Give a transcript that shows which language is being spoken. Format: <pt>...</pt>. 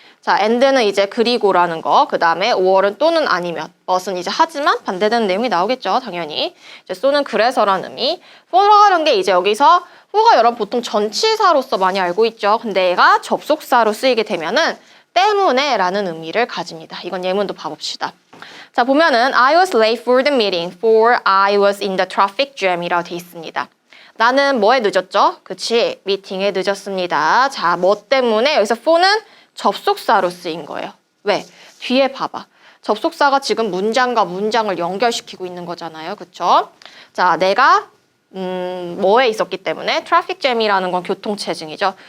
<ko>자, and는 이제 그리고라는 거, 그 다음에 or은 또는 아니면, but은 이제 하지만 반대되는 내용이 나오겠죠, 당연히. 이제 so는 그래서라는 의미. for라는 게 이제 여기서 for가 여러분 보통 전치사로서 많이 알고 있죠. 근데 얘가 접속사로 쓰이게 되면은 때문에 라는 의미를 가집니다. 이건 예문도 봐봅시다. 자, 보면은</ko> <en>I was late for the meeting for I was in the traffic jam</en> <ko>이라고 돼 있습니다. 나는 뭐에 늦었죠? 그치, 미팅에 늦었습니다. 자, 뭐 때문에? 여기서 for는 접속사로 쓰인 거예요. 왜? 뒤에 봐봐. 접속사가 지금 문장과 문장을 연결시키고 있는 거잖아요. 그쵸? 자, 내가 뭐에 있었기 때문에 트래픽잼이라는 건 교통체증이죠.</ko>